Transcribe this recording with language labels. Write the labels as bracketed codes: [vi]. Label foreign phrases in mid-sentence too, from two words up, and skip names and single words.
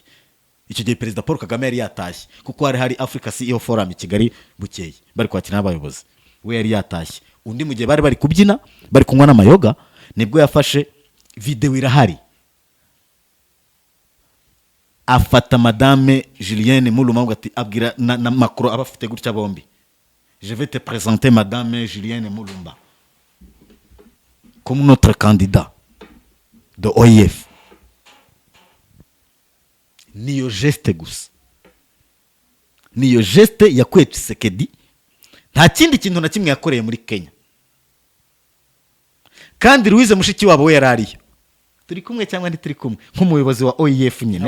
[rw] Icyo gihe Perezida Paul Kagame yari yatashye kuko hari Africa CEO Forum i Kigali bukeye bari kwakira n'abayobozi, we yari yatashye. Undi mu gihe bari kubyina bari kunywa n'amayoga nibwo yafashe video irahari, afata Madame Julienne Mulumba ati abwira na Macron abafite gutya bombi, [fr] je vais te présenter Madame Julienne Mulumba comme notre candidat de OIF. [rw] Niyo geste gusa, niyo geste yakuye Tshisekedi, nta kindi kintu na kimwe yakoreye muri Kenya. Kandi Louise Mushikiwabo we yarariyo, turi kumwe cyangwa ntituri kumwe nk'umuyobozi wa OIF nyine.